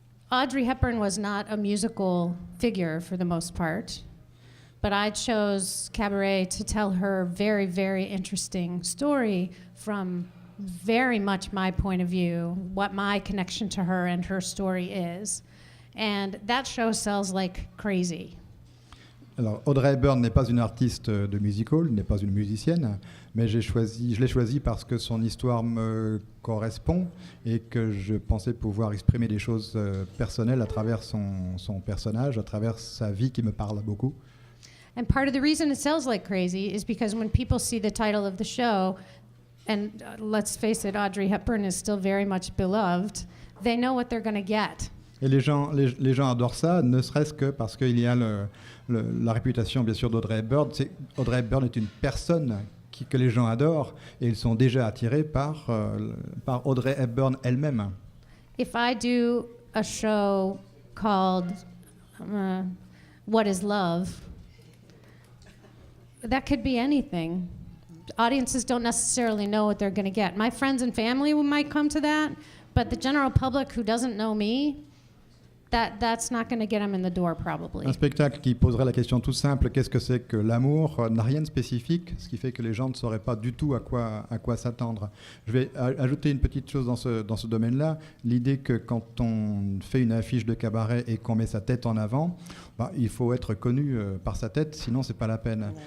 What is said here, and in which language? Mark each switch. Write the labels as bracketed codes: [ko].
[en] Audrey Hepburn was not a musical figure for the most part, but I chose Cabaret to tell her very, very interesting story from very much my point of view, what my connection to her and her story is. And that show sells like crazy. [fr] Alors, Audrey Hepburn n'est pas une artiste de musical, n'est pas une musicienne, mais je l'ai choisie parce que son histoire me correspond et que je pensais pouvoir exprimer des choses personnelles à travers son personnage, à travers sa vie qui me parle beaucoup. [en] And part of the reason it sells like crazy is because when people see the title of the show, and let's face it, Audrey Hepburn is still very much beloved, they know what they're going to get. [fr] Et les gens adorent ça, ne serait-ce que parce qu'il y a la réputation, bien sûr, d'Audrey Hepburn. Audrey Hepburn est une personne que les gens adorent, et ils sont déjà attirés par Audrey Hepburn elle-même. [en] If I do a show called What is Love, that could be anything. Audiences don't necessarily know what they're going to get. My friends and family might come to that, but the general public who doesn't know me, that's not going to get them in the door probably. [fr] Un spectacle qui poserait la question toute simple, qu'est-ce que c'est que l'amour, n'a rien de spécifique, ce qui fait que les gens ne sauraient pas du tout à quoi s'attendre. Je vais ajouter une petite chose dans ce domaine-là, l'idée que quand on fait une affiche de cabaret et qu'on met sa tête en avant, il faut être connu par sa tête, sinon c'est pas la peine.